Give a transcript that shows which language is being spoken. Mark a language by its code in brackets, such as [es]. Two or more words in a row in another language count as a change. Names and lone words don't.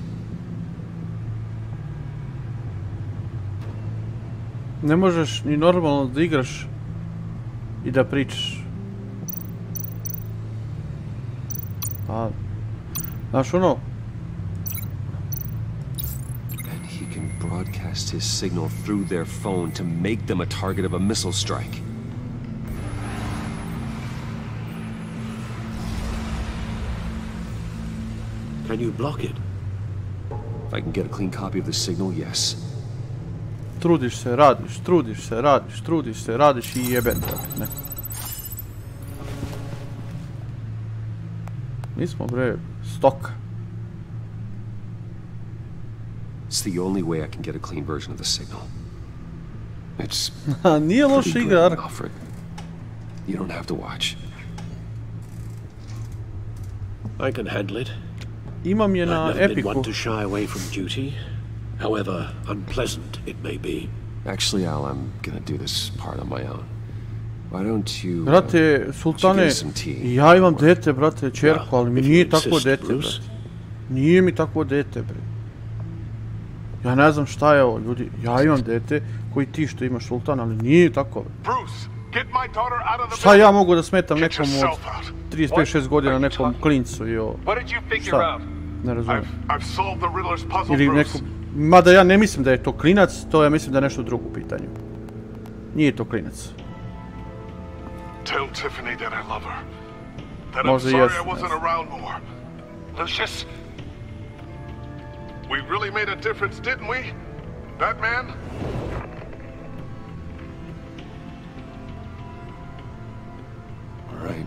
[sr] Ne možeš ni normalno da igraš i da pričaš. Znaš ono? [en] And he can broadcast his signal through their phone to make them a target of a missile strike. Can you block it? If I can get a clean copy of the signal, yes. [sr] Trudiš se, radiš, trudiš se, radiš, trudiš se, radiš I jebem te, ne. Mi smo, bre, stoka. [en] It's the only way I can get a clean version of the signal. It's [sr] Nije loša igra, [en] Alfred. You don't have to watch. I can handle it. [sr] Imam je na [en] I've never been [sr] Epiku. [en] one to shy away from duty, however unpleasant it may be. Actually, Al, I'm gonna do this part on my own. Why don't you... [sr] Brate, Sultane, ja imam dete, brate, čerku, ali mi nije takvo dete, brate. Nije mi takvo dete, bre. Ja ne znam šta je ovo, ljudi. Ja imam dete koji ti što imaš, Sultan, ali nije tako. Šta ja mogu da smetam nekom od 35-6 godina, nekom klincu i ovo? Šta? Ne razumijem. Ili nekom... Mada ja ne mislim da je to klinac, to ja mislim da je nešto drugo u pitanju. Nije to klinac. [en] Tell Tiffany that I love her. That I'm [sr] Možda [en] sorry [sr] jest, [en] I wasn't around more. Lucius, we really made a difference, didn't we? That man? All right.